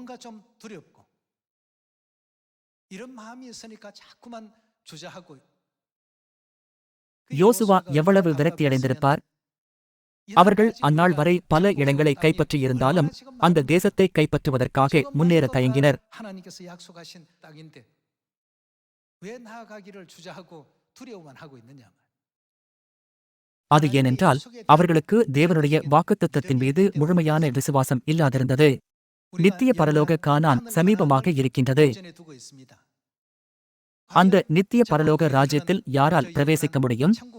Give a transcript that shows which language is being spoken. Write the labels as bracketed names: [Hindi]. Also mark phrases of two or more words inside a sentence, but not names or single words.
[Tamil] யோசுவா எவ்வளவு விரக்தியடைந்திருப்பார்? அவர்கள் அந்நாள் வரை பல இடங்களை கைப்பற்றியிருந்தாலும் அந்த தேசத்தை கைப்பற்றுவதற்காக முன்னேற தயங்கினர். [Korean] 왜 나아가기를 주저하고 두려워만 하고 있느냐. [Tamil] அது ஏனென்றால் அவர்களுக்கு தேவனுடைய வாக்குத்தத்தத்தின் மீது முழுமையான விசுவாசம் இல்லாதிருந்தது. நித்திய பரலோக கானான் சமீபமாக இருக்கின்றது. அந்த நித்திய பரலோக ராஜ்யத்தில் யாரால் பிரவேசிக்க முடியும்?